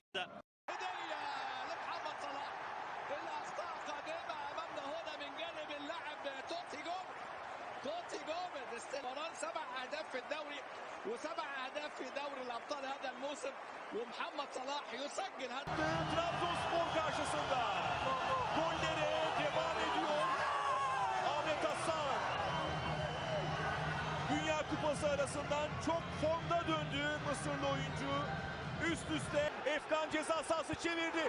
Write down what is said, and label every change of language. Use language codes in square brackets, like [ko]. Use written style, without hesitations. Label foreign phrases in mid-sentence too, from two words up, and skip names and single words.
[ar] لمحمد صلاح، الأخطاء قادمة أمامنا هنا من جانب اللاعب توتي جوميز. استمرار 7 أهداف في الدوري و7 أهداف في دوري الأبطال هذا الموسم، ومحمد صلاح يسجل هدف. [tr] Trabzonspor karşısında golleri devam ediyor. Ahmet Hasan Dünya Kupası arasından çok formda döndü Mısırlı oyuncu. Üst üste Efkan ceza sahası çevirdi.